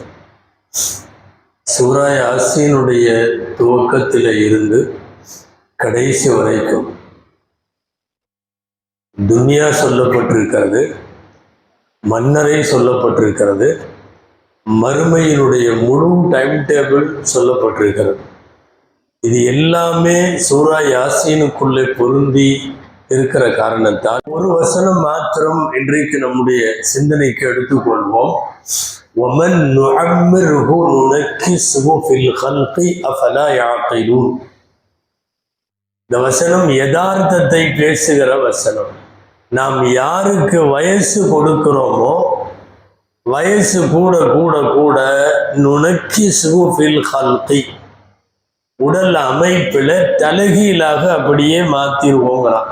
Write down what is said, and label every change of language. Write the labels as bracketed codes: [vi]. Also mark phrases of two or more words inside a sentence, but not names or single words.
[ta] சூரா யாசீனுடைய துவக்கத்தில் இருந்து கடைசி வரைக்கும் துன்யா சொல்லப்பட்டிருக்கிறது, மன்னரை சொல்லப்பட்டிருக்கிறது, மறுமையினுடைய முழு [en] time table [ta] சொல்லப்பட்டிருக்கிறது. இது எல்லாமே சூரா யாசீனுக்குள்ளே பொருந்தி இருக்கிற காரணத்தால் ஒரு வசனம் மாத்திரம் இன்றைக்கு நம்முடைய சிந்தனைக்கு எடுத்துக்கொள்வோம். [ar] وَمَنْ نُعَمِّرْهُ نُنَكِّسْهُ فِي الْخَلْقِ أَفَلَا يَعْقِلُونَ. [ta] இந்த வசனம் யதார்த்தத்தை பேசுகிற வசனம். நாம் யாருக்கு வயசு கொடுக்கிறோமோ வயசு கூட கூட கூட [ar] ننكسه في الخلق, [ta] உடல் அமைப்பில் தலைகீழாக அப்படியே மாற்றிடுவோங்கிறான்.